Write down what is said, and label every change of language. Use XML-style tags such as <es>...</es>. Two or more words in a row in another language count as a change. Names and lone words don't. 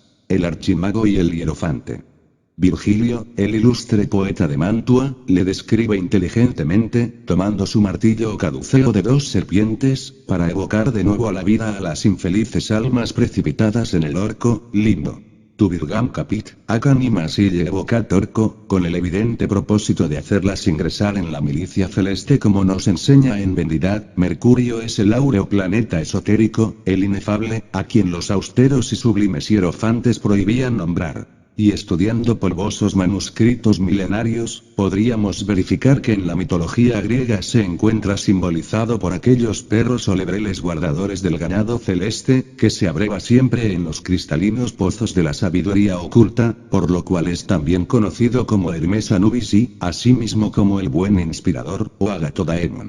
<es>El archimago y el hierofante. Virgilio, el ilustre poeta de Mantua, le describe inteligentemente, tomando su martillo o caduceo de dos serpientes, para evocar de nuevo a la vida a las infelices almas precipitadas en el orco, limbo.</es> <la>Tu virgam capit, ac animas ille evocat orco,</la> <es>con el evidente propósito de hacerlas ingresar en la milicia celeste como nos enseña en Vendidad, Mercurio es el áureo planeta esotérico, el inefable, a quien los austeros y sublimes hierofantes prohibían nombrar. Y estudiando polvosos manuscritos milenarios, podríamos verificar que en la mitología griega se encuentra simbolizado por aquellos perros o lebreles guardadores del ganado celeste, que se abreva siempre en los cristalinos pozos de la sabiduría oculta, por lo cual es también conocido como Hermes Anubis y, asimismo como el buen inspirador, o Agatodaemon.</es>